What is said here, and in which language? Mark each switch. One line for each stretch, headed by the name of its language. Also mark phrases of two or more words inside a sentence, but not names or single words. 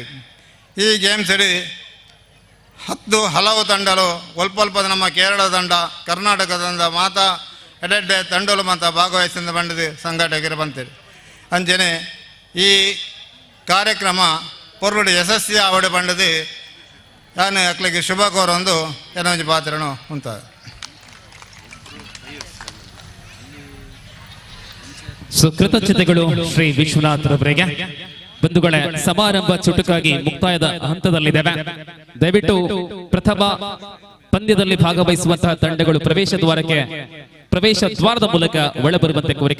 Tulu: ಈ ಗೇಮ್ಸಡಿ 10 ಹಲವು ತಂಡಲು ಒಲ್ಪದ ನಮ್ಮ ಕೇರಳ ತಂಡ ಕರ್ನಾಟಕ ತಂಡ ಮಾತ ಎಡೆಡ್ಡೆ ತಂಡಲು ಮಾತ ಭಾಗವಹಿಸಿದ ಬಂಡದ ಸಂಘಟಕರು ಬಂತೀರಿ. ಅಂಚನೆ ಈ ಕಾರ್ಯಕ್ರಮ ಪೊರ್ಲು ಯಶಸ್ವಿ ಆವಡೆ ಬಂಡದು ನಾನು ಅಕ್ಲಿಗೆ ಶುಭ ಕೋರೊಂದು ಏನೊಂದು ಪಾತ್ರನು ಉಂಟ.
Kannada: ಕೃತಜ್ಞತೆಗಳು ಶ್ರೀ ವಿಶ್ವನಾಥರವರಿಗೆ. ಬಂಧುಗಳೇ, ಸಮಾರಂಭ ಚುಟುಕಾಗಿ ಮುಕ್ತಾಯದ ಹಂತದಲ್ಲಿದ್ದೇವೆ. ದಯವಿಟ್ಟು ಪ್ರಥಮ ಪಂದ್ಯದಲ್ಲಿ ಭಾಗವಹಿಸುವಂತಹ ತಂಡಗಳು ಪ್ರವೇಶ ದ್ವಾರದ ಮೂಲಕ ಒಳಬರುವಂತೆ ಕೋರಿಕೆ.